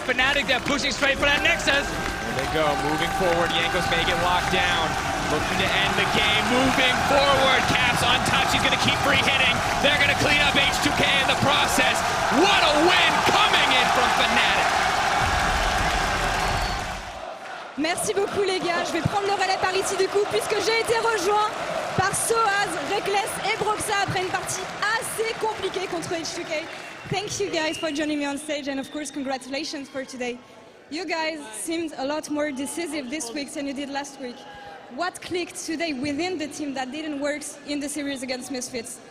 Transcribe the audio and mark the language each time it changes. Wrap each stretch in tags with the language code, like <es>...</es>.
<en>Fnatic, they're pushing straight for that Nexus. There they go, moving forward. Jankos may get locked down. Looking to end the game, moving forward. Caps untouched, he's going to keep free hitting. They're going to clean up H2K in the process. What a win coming in from Fnatic.</en> <fr>Merci beaucoup les gars, je vais prendre le relais par ici du coup puisque j'ai été rejoint par Soaz, Reckless et Broxa après une partie assez compliquée contre H2K.</fr> <en>Thank you guys for joining me on stage and of course congratulations for today. You guys seemed a lot more decisive this week than you did last week. What clicked today within the team that didn't work in the series against Misfits?</en>